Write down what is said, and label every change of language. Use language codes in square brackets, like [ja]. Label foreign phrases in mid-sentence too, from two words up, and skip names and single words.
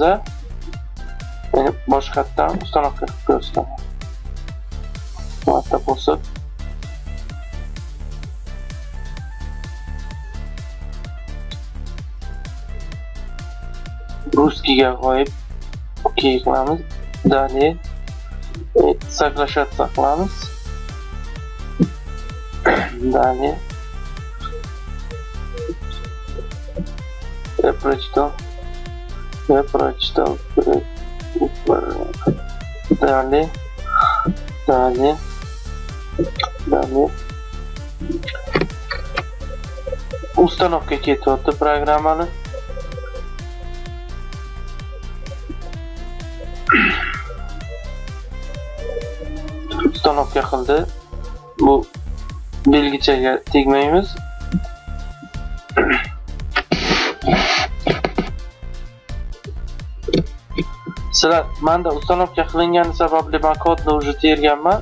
[uz] Boshqatdan ustanovka qilib ko'rsataman. Marta bosib Ruskiga qo'yib OK qilamiz. [ru] Dalее соглашаться [uz] qilamiz. [ru] Dalее я прочитал. Далее установка [uz] ketyapti programmani. Uстановка qildi. Bu belgichaga tegmaymiz. Sizlar menda uстановка qilingan sababli men kodni уже terganman.